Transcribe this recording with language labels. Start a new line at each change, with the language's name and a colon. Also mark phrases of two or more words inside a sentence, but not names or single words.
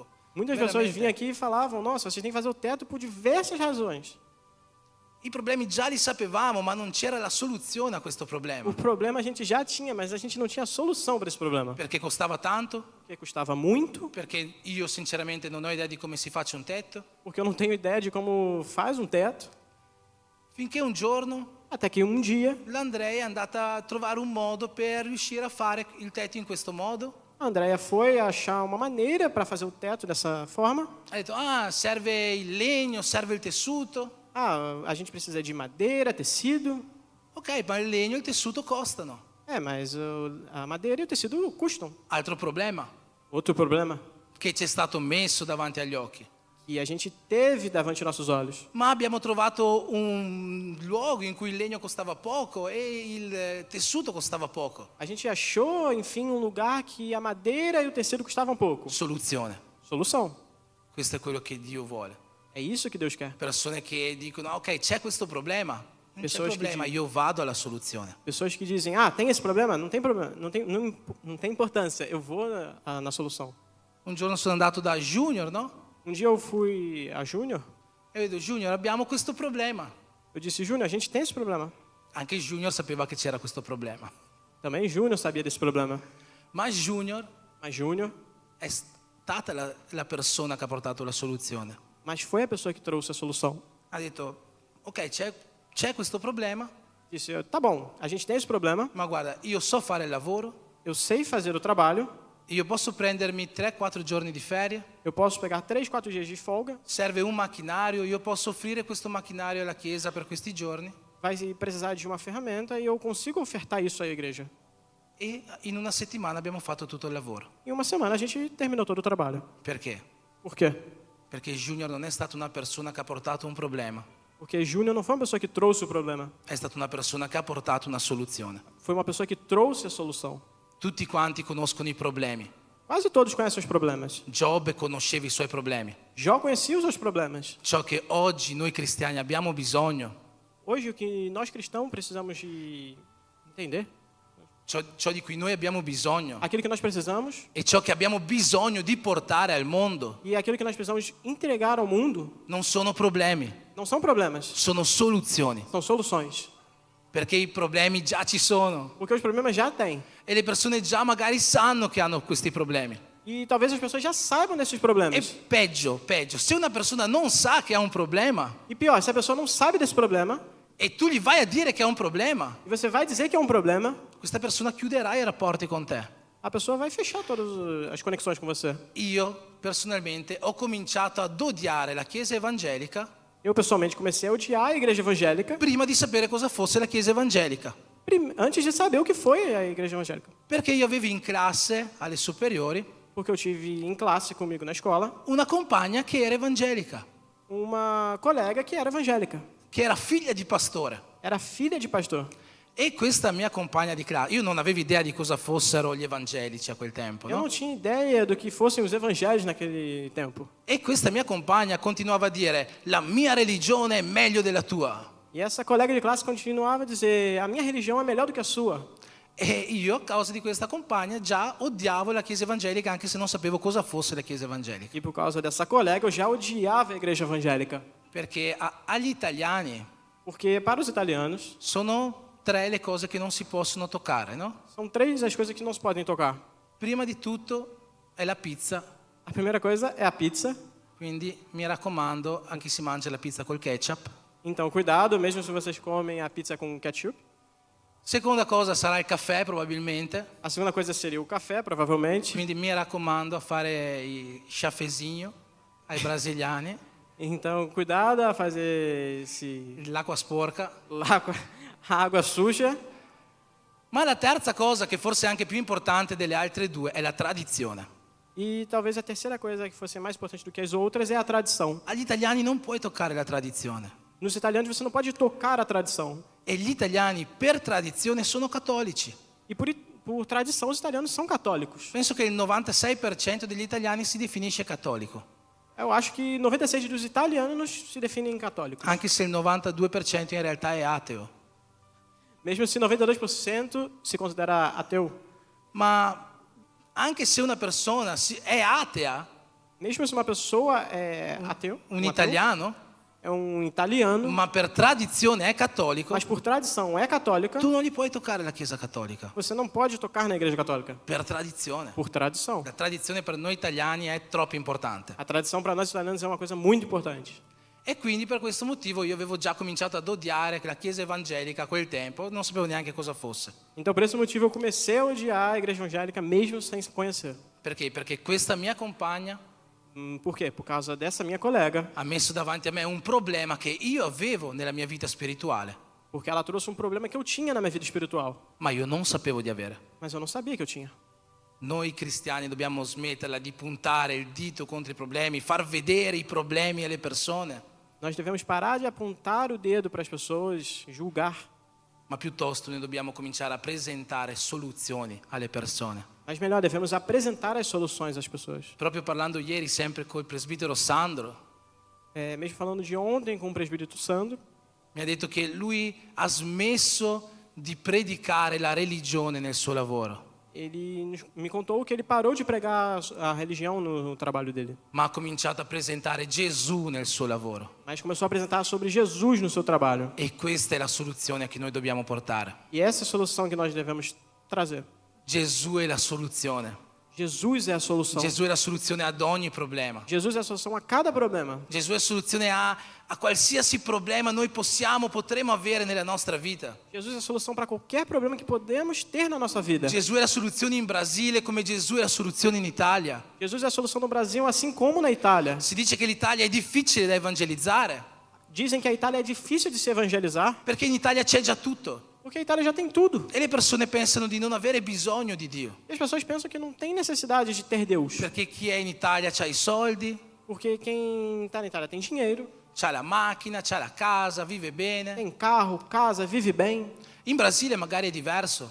Portuguese: Muitas
Italian: Veramente.
Portuguese: pessoas vinham aqui e falavam, nossa, vocês têm que fazer o teto por diversas razões.
Italian: I problemi già li sapevamo, ma non c'era la soluzione a questo problema.
Portuguese: O problema a gente já tinha, mas a gente não tinha solução para esse problema.
Italian: Perché costava tanto,
Portuguese: Porque custava muito,
Italian: perché io sinceramente non ho idea di come si faccia un tetto,
Portuguese: porque eu não tenho ideia de como faz um teto.
Italian: finché un giorno
Portuguese: Até que um dia,
Italian: l'Andrea è andata a trovare un modo per riuscire a fare il tetto in questo modo.
Portuguese: a Andrea foi achar uma maneira para fazer o teto dessa forma.
Italian: Ha detto, serve il legno, serve il tessuto.
Portuguese: A gente precisa de madeira, tecido.
Italian: Ok, ma il legno e il tessuto costano.
Portuguese: Mas a madeira e o tecido custam.
Italian: Altro problema
Portuguese: Outro problema
Italian: che ci è stato messo davanti agli occhi.
Portuguese: que a gente teve davante dos nossos olhos.
Italian: Ma abbiamo trovato un luogo in cui il legno costava poco e il tessuto costava poco.
Portuguese: A gente achou, enfim, um lugar que a madeira e o tecido custavam pouco.
Italian: Soluzione.
Portuguese: Solução.
Italian: Questo è quello che Dio vuole.
Portuguese: É isso que Deus quer.
Italian: Persone che dicono, ok, c'è questo problema. Non c'è
Portuguese: Pessoas che
Italian: problema, io vado alla soluzione.
Portuguese: Pessoas que dizem, tem esse problema? Não tem problema, não tem importância, eu vou na solução.
Italian: Un giorno sono andato da Junior, no?
Portuguese: Um dia eu fui a Júnior,
Italian: E vedo, Junior, abbiamo questo problema.
Portuguese: eu disse, Júnior, a gente tem esse problema.
Italian: Anche Junior sapeva che c'era questo problema.
Portuguese: Também Júnior sabia desse problema.
Italian: Ma Junior
Portuguese: Mas Júnior,
Italian: è stata la persona che ha portato la soluzione.
Portuguese: mas foi a pessoa que trouxe a solução.
Italian: Ha detto, ok, c'è questo problema,
Portuguese: Disse, tá bom, a gente tem esse problema,
Italian: ma guarda, io so fare il lavoro,
Portuguese: eu sei fazer o trabalho,
Italian: io posso prendermi 3-4 giorni di ferie,
Portuguese: eu posso pegar 3, 4 dias de folga,
Italian: serve un macchinario, io posso offrire questo macchinario alla Chiesa per questi giorni
Portuguese: vai precisar de uma ferramenta e eu consigo ofertar isso à igreja.
Italian: e in una settimana abbiamo fatto tutto il lavoro.
Portuguese: Em uma semana a gente terminou todo o trabalho.
Italian: Perché?
Portuguese: Por quê?
Italian: Perché Junior non è stata una persona che ha portato un problema,
Portuguese: Porque Júnior não foi uma pessoa que trouxe o problema,
Italian: è stata una persona che ha portato una soluzione.
Portuguese: foi uma pessoa que trouxe a solução.
Italian: Tutti quanti conoscono i problemi.
Portuguese: Quase todos conhecem os problemas.
Italian: Giobbe conosceva i suoi problemi.
Portuguese: Jó conhecia os seus problemas.
Italian: Ciò che oggi noi cristiani abbiamo bisogno,
Portuguese: Hoje o que nós cristãos precisamos de entender,
Italian: ciò di cui noi abbiamo bisogno
Portuguese: aquilo que nós precisamos
Italian: e ciò che abbiamo bisogno di portare al mondo
Portuguese: e aquilo que nós precisamos entregar ao mundo
Italian: non sono problemi,
Portuguese: não são problemas,
Italian: sono soluzioni.
Portuguese: são soluções.
Italian: Perché i problemi già ci sono
Portuguese: Porque os problemas já têm.
Italian: e le persone già magari sanno che hanno questi problemi.
Portuguese: E talvez as pessoas já saibam desses
Italian: E
Portuguese: problemas.
Italian: peggio, se una persona non sa che ha un problema
Portuguese: E pior, se a pessoa não sabe desse problema
Italian: e tu gli vai a dire che ha un problema,
Portuguese: e você vai dizer que é um problema,
Italian: questa persona chiuderà i rapporti con te.
Portuguese: a pessoa vai fechar todas as conexões com você.
Italian: Io personalmente ho cominciato ad odiare la Chiesa evangelica
Portuguese: Eu pessoalmente comecei a odiar a igreja evangélica
Italian: prima di sapere cosa fosse la Chiesa evangelica.
Portuguese: antes de saber o que foi a igreja evangélica.
Italian: Perché io avevo in classe, alle superiori,
Portuguese: Porque eu tive em classe comigo na escola
Italian: una compagna che era evangelica,
Portuguese: uma colega que era evangélica.
Italian: che era figlia di pastore.
Portuguese: Era filha de pastor.
Italian: E questa mia compagna di classe, io non avevo idea di cosa fossero gli evangelici a quel tempo,
Portuguese: Eu
Italian: no?
Portuguese: não tinha ideia do que fossem os evangelhos naquele tempo.
Italian: E questa mia compagna continuava a dire, la mia religione è meglio della tua.
Portuguese: E essa colega de classe continuava a dizer: a minha religião é melhor do que a sua.
Italian: E io, a causa di questa compagna, già odiavo la Chiesa evangelica, anche se non sapevo cosa fosse la Chiesa evangelica.
Portuguese: E por causa dessa colega eu já odiava a igreja evangélica.
Italian: Perché agli italiani
Portuguese: Porque para os italianos
Italian: sono 3 le cose che non si possono toccare, no?
Portuguese: são 3 as coisas que não se podem tocar.
Italian: Prima di tutto è la pizza,
Portuguese: A primeira coisa é a pizza.
Italian: quindi mi raccomando a chi si mangia la pizza col ketchup.
Portuguese: Então cuidado, mesmo se vocês comem a pizza com ketchup.
Italian: Seconda cosa sarà il caffè probabilmente,
Portuguese: A segunda coisa seria o café, provavelmente.
Italian: quindi mi raccomando a fare il chaffezinho ai brasiliani,
Portuguese: Então cuidado a fazer
Italian: l'acqua sporca.
Portuguese: a água suja.
Italian: Ma la terza cosa, che forse è anche più importante delle altre 2, è la tradizione.
Portuguese: E talvez a terceira coisa que fosse mais importante do que as outras é a tradição.
Italian: Agli italiani non puoi toccare la tradizione.
Portuguese: Nos italianos você não pode tocar a tradição.
Italian: E gli italiani per tradizione sono cattolici.
Portuguese: E por tradição os italianos são católicos.
Italian: Penso che il 96% degli italiani si definisce cattolico,
Portuguese: Eu acho que 96% dos italianos se definem católicos.
Italian: anche se il 92% in realtà è ateo.
Portuguese: Mesmo se 92% se considera ateu.
Italian: Ma anche se una persona è atea,
Portuguese: Mesmo se uma pessoa é ateu,
Italian: un
Portuguese: ateu,
Italian: italiano,
Portuguese: é um italiano,
Italian: ma per tradizione è cattolico,
Portuguese: mas por tradição é católica,
Italian: tu non gli puoi toccare la Chiesa cattolica.
Portuguese: você não pode tocar na igreja católica.
Italian: Per tradizione.
Portuguese: Por tradição.
Italian: La tradizione per noi italiani è troppo importante.
Portuguese: A tradição para nós italianos é uma coisa muito importante.
Italian: E quindi per questo motivo io avevo già cominciato ad odiare la Chiesa evangelica a quel tempo, non sapevo neanche cosa fosse.
Portuguese: Então, por esse motivo, eu comecei a odiar a igreja evangélica mesmo sem conhecer.
Italian: Perché? Perché questa mia compagna
Portuguese: Por quê? Por causa dessa minha colega.
Italian: ha messo davanti a me un problema che io avevo nella mia vita spirituale,
Portuguese: Porque ela trouxe um problema que eu tinha na minha vida espiritual.
Italian: ma io non sapevo di avere.
Portuguese: Mas eu não sabia que eu tinha.
Italian: Noi cristiani dobbiamo smetterla di puntare il dito contro i problemi, far vedere i problemi alle persone,
Portuguese: Nós devemos parar de apontar o dedo para as pessoas, julgar.
Italian: ma piuttosto noi dobbiamo cominciare a presentare soluzioni alle persone.
Portuguese: Mas melhor, devemos apresentar as soluções às pessoas.
Italian: Proprio parlando ieri sempre col presbitero Sandro,
Portuguese: Mesmo falando de ontem com o presbítero Sandro,
Italian: mi ha detto che lui ha smesso di predicare la religione nel suo lavoro,
Portuguese: ele me contou que ele parou de pregar a religião no trabalho dele.
Italian: ma ha cominciato a presentare Gesù nel suo lavoro.
Portuguese: Mas começou a apresentar sobre Jesus no seu trabalho.
Italian: E questa è la soluzione che noi dobbiamo portare.
Portuguese: E essa é a solução que nós devemos trazer.
Italian: Gesù è la soluzione.
Portuguese: Jesus é a solução.
Italian: Gesù è la soluzione ad ogni problema.
Portuguese: Jesus é a solução a cada problema.
Italian: Gesù è la soluzione a qualsiasi problema noi potremo avere nella nostra vita.
Portuguese: Jesus é a solução para qualquer problema que podemos ter na nossa vida.
Italian: Gesù è la soluzione in Brasile come Gesù è la soluzione in Italia.
Portuguese: Jesus é a solução no Brasil, assim como na Itália.
Italian: Si dice che l'Italia è difficile da evangelizzare
Portuguese: Dizem que a Itália é difícil de se evangelizar,
Italian: perché in Italia c'è già tutto
Portuguese: porque a Itália já tem tudo.
Italian: e le persone pensano di non avere bisogno di Dio,
Portuguese: E as pessoas pensam que não tem necessidade de ter Deus,
Italian: perché chi è in Italia c'ha i soldi,
Portuguese: porque quem está na Itália tem dinheiro,
Italian: c'ha la macchina, c'ha la casa, vive bene.
Portuguese: tem carro, casa, vive bem.
Italian: In Brasile magari è diverso,